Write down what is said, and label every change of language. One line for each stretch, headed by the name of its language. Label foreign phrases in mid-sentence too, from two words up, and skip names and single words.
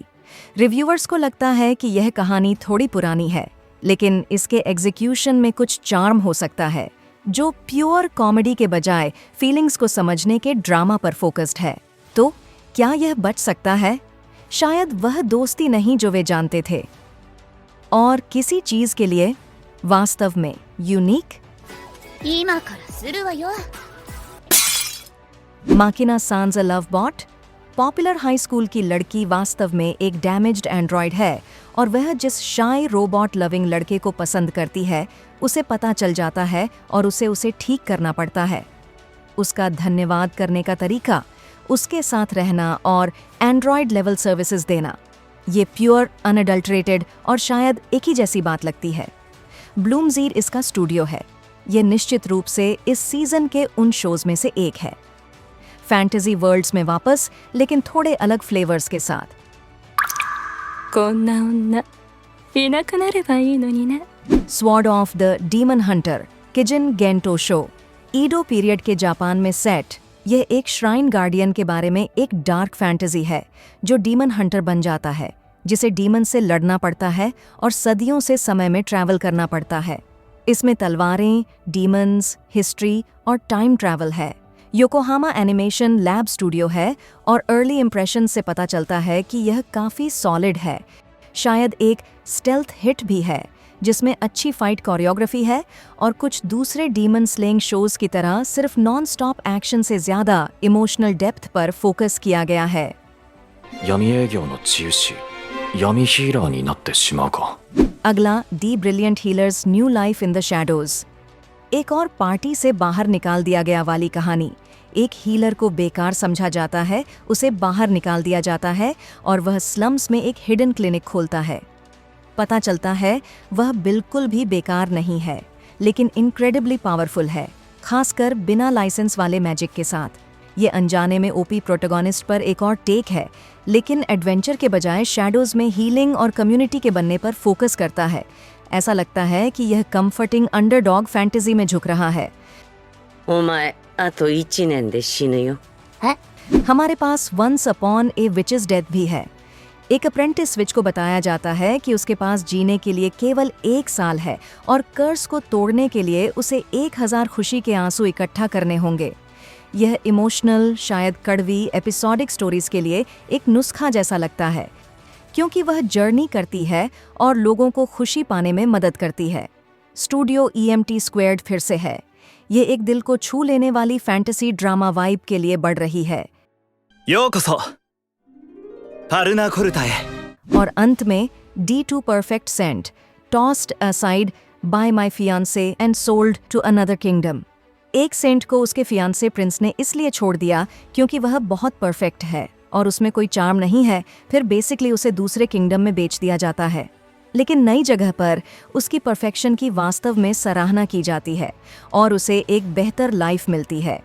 Hindi: रिव्यूअर्स को लगता है कि यह कहानी थोड़ी पुरानी है, लेकिन इसके एग्जीक्यूशन में कुछ चार्म हो सकता है, जो
English: pure comedy
Hindi: के बजाय फीलिंग्स को समझने के ड्रामा पर फोकस्ड है। तो क्या यह बच सकता है? शायद वह दोस्ती नहीं जो वे जानते थे, और किसी चीज के लिए वास्तव में यूनिक।
Japanese: 今からするわよ。
Hindi: माकिना सांस अ लव बॉट।
English: popular high school
Hindi: की लड़की वास्तव में एक
English: damaged android
Hindi: है, और वह जिस
English: shy robot loving
Hindi: लड़के को पसंद करती है उसे पता चल जाता है और उसे ठीक करना पड़ता है। उसका धन्यवाद करने का तरीका, उसके साथ रहना और
English: android level services
Hindi: देना, ये
English: pure unadulterated
Hindi: और शायद एक ही जैसी बात लगती है। ब्लूमजीर इसका स्टूडियो है। यह निश्चित रूप से इस सीजन के उन शोज में से एक है।
English: fantasy worlds
Hindi: में वापस, लेकिन थोड़े अलग फ्लेवर्स के साथ।
Japanese: こんな女いなくなればいいのにね。
Hindi: स्वॉर्ड ऑफ द डीमन हंटर किजन गेंटो शो। ईडो पीरियड के जापान में सेट, यह एक
English: shrine guardian
Hindi: के बारे में एक
English: dark fantasy
Hindi: है जो
English: demon hunter
Hindi: बन जाता है, जिसे डीमन से लड़ना पड़ता है और सदियों से समय में ट्रैवल करना पड़ता है। इसमें तलवारें, डीमंस, हिस्ट्री और
English: time travel
Hindi: है। योकोहामा एनिमेशन लैब स्टूडियो है और
English: early impression
Hindi: से पता चलता है कि यह काफ़ी सॉलिड है, शायद एक
English: stealth hit
Hindi: भी है, जिसमें अच्छी
English: fight choreography
Hindi: है और कुछ दूसरे
English: demon slaying shows
Hindi: की तरह सिर्फ
English: non stop action
Hindi: से ज़्यादा
English: emotional depth
Hindi: पर फोकस किया गया है।
Japanese: 闇営業の治癒士闇ヒーラーになってしまうか。
Hindi: अगला दी ब्रिलियंट हीलर्स न्यू लाइफ इन द शैडोज। एक और पार्टी से बाहर निकाल दिया गया वाली कहानी। एक हीलर को बेकार समझा जाता है, उसे बाहर निकाल दिया जाता है और वह स्लम्स में एक
English: hidden clinic
Hindi: खोलता है। पता चलता है वह बिल्कुल भी बेकार नहीं है, लेकिन
English: incredibly powerful
Hindi: है, खासकर बिना लाइसेंस वाले मैजिक के साथ। ये अनजाने में
English: OP protagonist
Hindi: पर एक और टेक है, लेकिन एडवेंचर के बजाय शैडोज में हीलिंग और कम्युनिटी के बनने पर फोकस करता है। ऐसा लगता है कि यह
English: comforting underdog fantasy
Hindi: में झुक रहा है।
Japanese: お前あと1年で死ぬよ。
Hindi: हमारे पास वंस अपॉन ए विचेस डेथ भी है। एक
English: apprentice witch
Hindi: को बताया जाता है कि उसके पास जीने के लिए केवल 1 साल है और कर्स को तोड़ने के लिए उसे 1000 खुशी के आंसू इकट्ठा करने होंगे। यह इमोशनल, शायद कड़वी
English: episodic stories
Hindi: के लिए एक नुस्खा जैसा लगता है, क्योंकि वह जर्नी करती है और लोगों को खुशी पाने में मदद करती है। स्टूडियो EMT स्क्वेयर्ड फिर से है। ये एक दिल को छू लेने वाली
English: fantasy drama vibe
Hindi: के लिए बढ़ रही है।
Japanese: ようこそパルナコルタへ
Hindi: और अंत में D2 Perfect Scent, tossed aside by my fiancé and sold to another kingdom। एक सेंट को उसके फियांसे प्रिंस ने इसलिए छोड़ दिया क्योंकि वह बहुत परफेक्ट है और उसमें कोई चार्म नहीं है, फिर बेसिकली उसे दूसरे किंगडम में बेच दिया जाता है। लेकिन नई जगह पर उसकी परफेक्शन की वास्तव में सराहना की जाती है और उसे एक बेहतर लाइफ मिलती है।